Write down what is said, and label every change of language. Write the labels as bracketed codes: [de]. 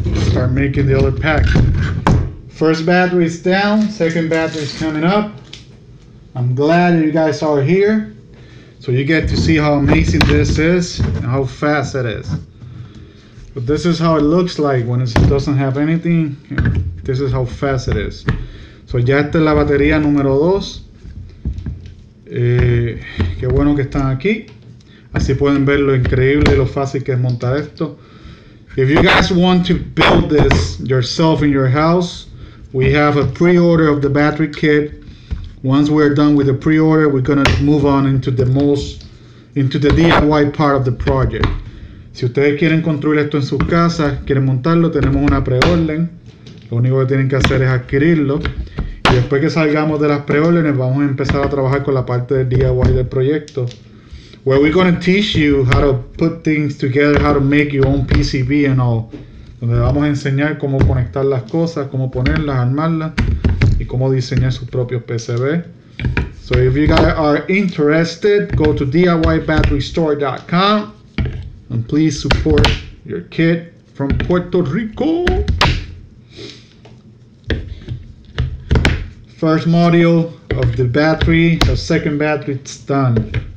[en] Start making the other pack. First battery is down, second battery is coming up. I'm glad that you guys are here, so you get to see how amazing this is and how fast it is. But this is how it looks like when it doesn't have anything. This is how fast it is. [es] So ya esta es la batería número 2. Qué bueno que están aquí. Así pueden ver lo increíble y lo fácil que es montar esto. [en] If you guys want to build this yourself in your house, we have a pre-order of the battery kit. Once we're done with the pre-order, we're gonna move on into the DIY part of the project. [es] Si ustedes quieren construir esto en sus casas, quieren montarlo, tenemos una preorden. Lo único que tienen que hacer es adquirirlo. Y después que salgamos de las preórdenes, vamos a empezar a trabajar con la parte del DIY del proyecto, [en] where we're going to teach you how to put things together, how to make your own PCB and all. [es] Donde vamos a enseñar cómo conectar las cosas, cómo ponerlas, armarlas y cómo diseñar sus propios PCB. [en] So if you guys are interested, go to DIYBatteryStore.com and please support your kit from Puerto Rico. First module of the battery, the second battery, it's done.